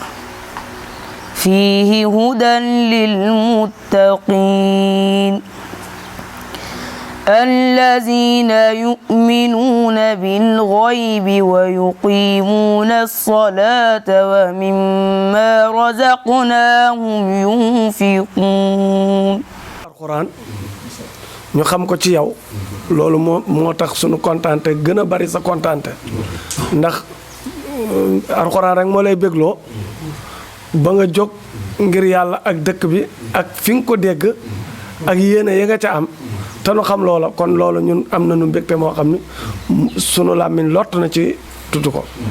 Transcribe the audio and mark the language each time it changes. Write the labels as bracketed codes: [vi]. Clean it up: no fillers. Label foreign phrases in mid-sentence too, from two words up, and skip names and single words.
[ar] فيه هدى للمتقين الذين يؤمنون بالغيب ويقيمون الصلاة ومما رزقناهم ينفقون [wo] alxuraan ñu xam ko ci yow loolu moo tax sunu kontaante gën a bari sa kontaante ndax alxuraan rek moo lay bégloo ba nga jóg ngir yàlla ak dëkk bi ak fi nga ko dégg ak yéene ya nga ca am te nu xam loola kon loolu ñun am nañu mbégte moo xam ni sunu làmmiñ lott na ci tudd ko